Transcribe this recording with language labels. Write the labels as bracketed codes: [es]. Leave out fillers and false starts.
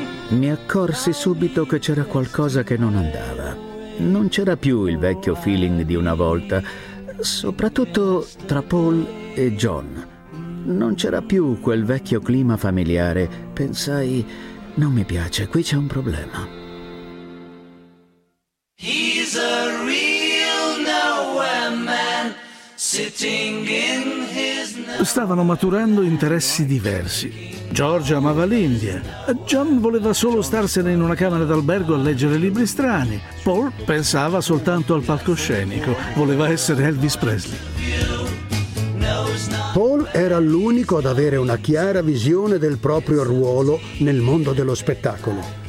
[it] Mi accorsi subito che c'era qualcosa che non andava. Non c'era più il vecchio feeling di una volta. Soprattutto tra Paul e John. Non c'era più quel vecchio clima familiare. Pensai, non mi piace, qui c'è un problema. [en] He's a real nowhere man, sitting in his... [it] Stavano maturando interessi diversi. George amava l'India. John voleva solo starsene in una camera d'albergo a leggere libri strani. Paul pensava soltanto al palcoscenico. Voleva essere Elvis Presley. Paul era l'unico ad avere una chiara visione del proprio ruolo nel mondo dello spettacolo.